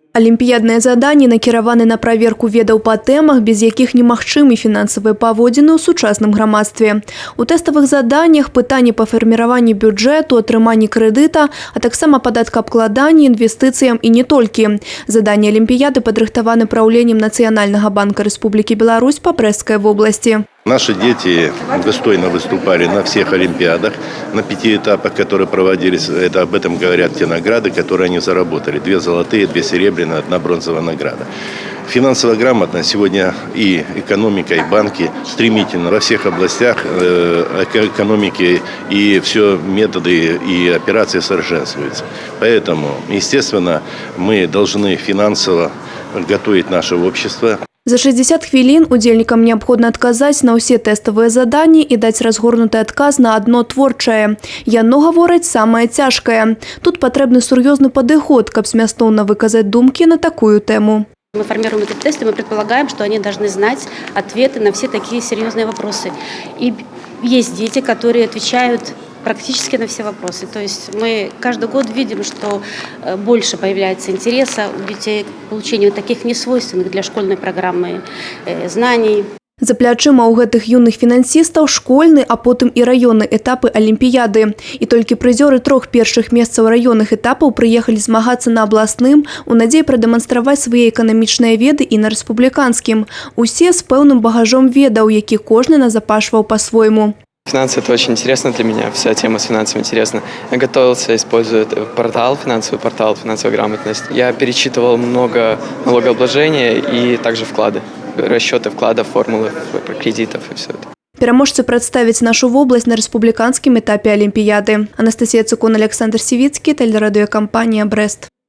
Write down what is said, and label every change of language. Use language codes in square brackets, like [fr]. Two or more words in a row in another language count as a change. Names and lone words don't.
[be] Алімпіядныя заданні накіраваны на праверку ведаў па тэмах, без якіх немагчымы фінансавыя паводзіны ў сучасным грамадстве. У тэставых заданнях пытанні па фарміраванні бюджэту, атрыманні крэдыта, а таксама падаткаабкладанні, інвестыцыям і не толькі. Заданні алімпіяды падрыхтаваны праўленнем Нацыянальнага банка Рэспублікі Беларусь па Брэсцкай вобласці. [ru] Наши дети достойно выступали на всех олимпиадах, на 5 этапах, которые проводились. Об этом говорят те награды, которые они заработали. 2 золотые, 2 серебряные, 1 бронзовая награда. Финансово грамотно сегодня и экономика, и банки стремительно во всех областях экономики, и все методы и операции совершенствуются. Поэтому, естественно, мы должны финансово готовить наше общество. [be] За 60 хвілін удзельнікам неабходна адказаць на ўсе тэставыя заданні і даць разгорнуты адказ на адно творчае. Яно гаворыць самае цяжкае. Тут патрэбны сур'ёзны падыход, каб змястоўна выказаць думкі на такую тэму. [ru] Мы формируем этот тест, и мы предполагаем, что они должны знать ответы на все такие серьезные вопросы. И есть дети, которые отвечают практически на все вопросы. То есть мы каждый год видим, что больше появляется интереса у детей к получению таких несвойственных для школьной программы знаний. [be] За плячыма ў гэтых юных фінансістаў школьны, а потым і раённы этапы алімпіяды. І толькі прызёры 3 першых месцаў раённых этапаў прыехалі змагацца на абласным у надзеі прадэманстраваць свае эканамічныя веды і на рэспубліканскім. Усе з пэўным багажом ведаў, які кожны назапашваў па-свойму. [ru] Финансы – это очень интересно для меня, вся тема с финансами интересна. Я готовился, используя финансовый портал «Финансовая грамотность». Я перечитывал много налогообложения и также вклады, расчеты вкладов, формулы кредитов и все это. [be] Пераможцы прадставяць нашу вобласць на рэспубліканскім этапе алімпіяды. Анастасія Цукун, Александр Сівіцкі, тэлерадыёкампанія «Брэст».